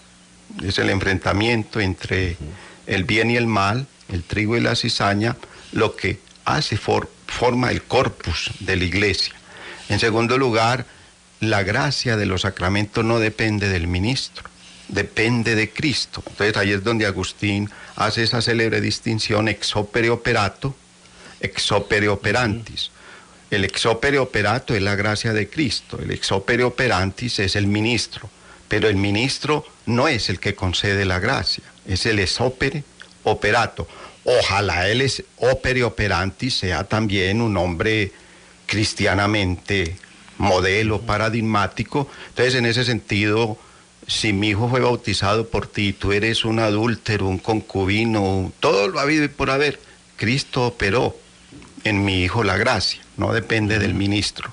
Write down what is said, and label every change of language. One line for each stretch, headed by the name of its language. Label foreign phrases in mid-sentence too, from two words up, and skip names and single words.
Spanish: Es el enfrentamiento entre el bien y el mal, el trigo y la cizaña, lo que forma el corpus de la iglesia. En segundo lugar, la gracia de los sacramentos no depende del ministro, depende de Cristo. Entonces ahí es donde Agustín hace esa célebre distinción
Latin: ex opere operato, ex opere operantis.
Spanish: El
Latin: ex opere operato
Spanish: es la gracia de Cristo, el
Latin: ex opere operantis
Spanish: es el ministro, pero el ministro no es el que concede la gracia, es el
Latin: ex opere operato.
Spanish: Ojalá el
Latin: ex opere operantis
Spanish: sea también un hombre cristianamente modelo paradigmático. Entonces, en ese sentido, si mi hijo fue bautizado por ti, tú eres un adúltero, un concubino, todo lo habido y por haber, Cristo operó en mi hijo la gracia, no depende del ministro.